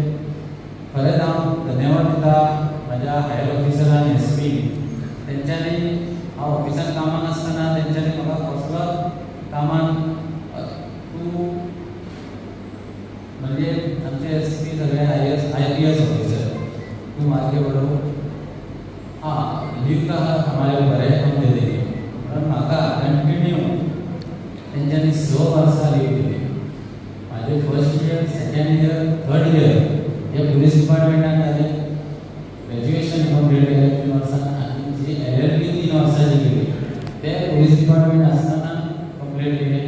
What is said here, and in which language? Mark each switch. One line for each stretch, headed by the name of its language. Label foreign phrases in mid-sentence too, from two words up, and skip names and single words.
Konkani: खरेंच हांव धन्यवाद दिता म्हाज्या हायर ऑफिसरान SP तेंच्यांनी. हांव ऑफिसान कामाक आसतना तेंच्यांनी म्हाका कसलो कामान तूं म्हणजे आमचे SP सगळे IPS ऑफिसर
Hindi: तुम आगे बढ़ो, हाँ लीव का हमारे ऊपर है, हम दे देंगे.
Konkani: और म्हाका कंटिन्यू तेंच्यांनी 6 वर्सां लीव दिली. माझे
English: first year, second year, third year
Konkani: हे पुलीस डिपार्टमेंटान जालें. ग्रॅज्युएशन कंप्लीट केलें 3 वर्सां आनी जी LLB 3 वर्सांची केली ते
English: police department
Konkani: आसतना कंप्लीट केलें.